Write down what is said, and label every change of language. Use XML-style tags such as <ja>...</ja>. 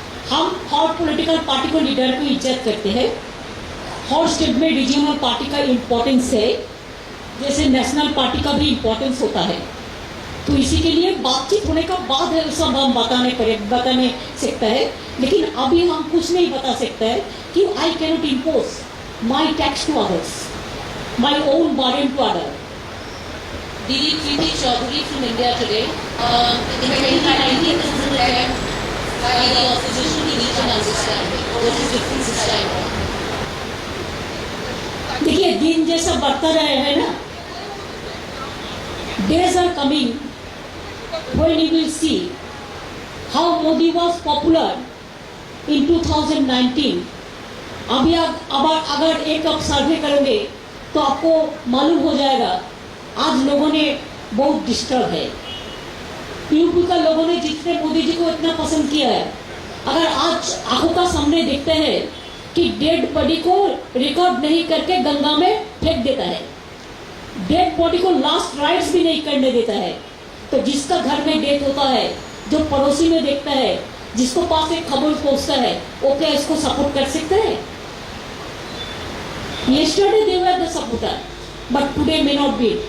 <hi>हम हर political party को, leader को इज्जत करते हैं। हर स्टेट में रीजनल पार्टी का इम्पोर्टेंस है, जैसे नेशनल पार्टी का भी इम्पोर्टेंस होता है। तो इसी के लिए बातचीत होने का बाद है सब हम बताने सकता है, लेकिन अभी हम कुछ नहीं बता सकता है कि</hi> <en>I cannot impose my tax to others, my own burden to other. Didi Preeti Chaudhary from India today. In 2019, this is an attempt by the opposition to reach an understanding. What is difference this time around?</en> <hi>देखिए, दिन जैसा बढ़ता रहे है ना,</hi> <en>days are coming when you will see how Modi was popular in 2019.</en> <hi>अभी अगर एक अब सर्वे करोगे तो आपको मालूम हो जाएगा आज लोगों ने बहुत डिस्टर्ब है। यूपी का लोगों ने जितने मोदी जी को इतना पसंद किया है, अगर आज आंखों का सामने देखते हैं कि डेड बॉडी को रिकॉर्ड नहीं करके गंगा में फेंक देता है, डेड बॉडी को लास्ट राइट्स भी नहीं करने देता है, तो जिसका घर में डेथ होता है, जो पड़ोसी में देखता है, जिसको पास एक खबर पहुंचता है, वो क्या इसको सपोर्ट कर सकते हैं?</hi> <en>Yesterday they were the supporter, but today may not be.</en>